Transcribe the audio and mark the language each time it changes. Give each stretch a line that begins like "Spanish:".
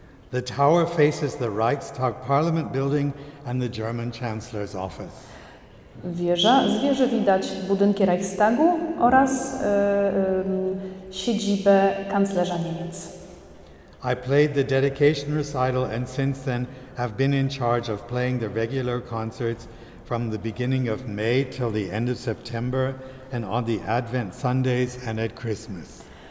English: The tower faces the Reichstag Parliament building and the German Chancellor's office.
Polish: Z wieży widać budynki Reichstagu oraz siedzibę kanclerza Niemiec.
English: I played the dedication recital and since then have been in charge of playing the regular concerts from the beginning of May till the end of September and on the Advent Sundays and at Christmas.